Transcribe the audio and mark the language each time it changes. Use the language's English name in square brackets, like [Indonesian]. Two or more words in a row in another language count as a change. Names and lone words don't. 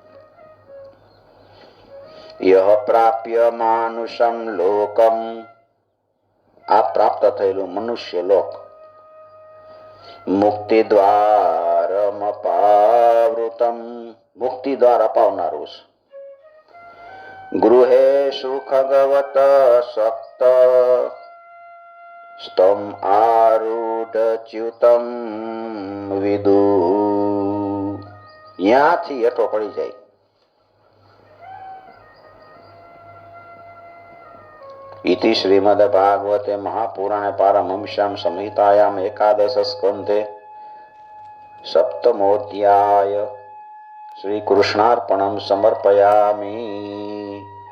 [Sanskrit] यह प्राप्य मानुषम लोकम, [Gujarati] આ પ્રાપ્ત થયેલું મનુષ્ય લોક, [Sanskrit] मुक्ति द्वारम अपावृतम, [Gujarati] મુક્તિ દ્વાર અપાવનારું છે. [Sanskrit] गृहे सुखगवत सक्त स्तम आरूढ च्युतम विदु. [Gujarati] ત્યાંથી હેઠો પડી જાય. [Sanskrit] इति श्रीमद्भागवते महापुराणे पारमहंस्यां संहितायां एकादश स्कन्धे सप्तमोऽध्याय. श्रीकृष्णार्पणं समर्पयामि.